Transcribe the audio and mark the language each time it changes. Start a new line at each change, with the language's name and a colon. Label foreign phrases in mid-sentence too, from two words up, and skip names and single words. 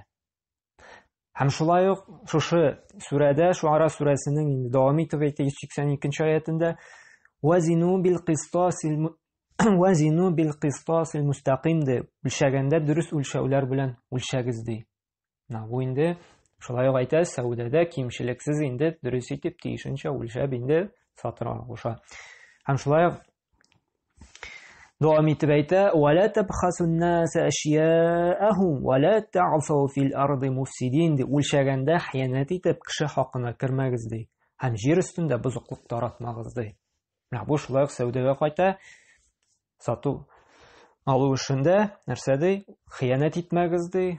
Tatar: Һәм шулай ук шушы сүрәдә, Шуара сүрәсенең инде дәвам итеп әйтә 182 аятында:
Arabic: "وزنوا بالقسطاس المستقيم"
Tatar: ди. Үлчәгәндә дөрес үлчәүләр белән үлчәгез ди. Бу инде шулай ук әйтә, сәүдәдә кимчелексез инде дөрес итеп тиешенчә үлчәп инде сатырга куша. Һәм шулай ук дәвам итеп әйтә:
Arabic: "ولا تبخسوا الناس أشياءهم ولا تعثوا في الأرض مفسدين" ди.
Tatar: Үлчәгәндә хыянат итеп кеше хакына кермәгез ди. Һәм җир өстендә бозыклык таратмагыз ди. Бу шулай ук сәүдәгә кайта. Сату алу эшендә нәрсә ди? Хыянат итмәгез ди.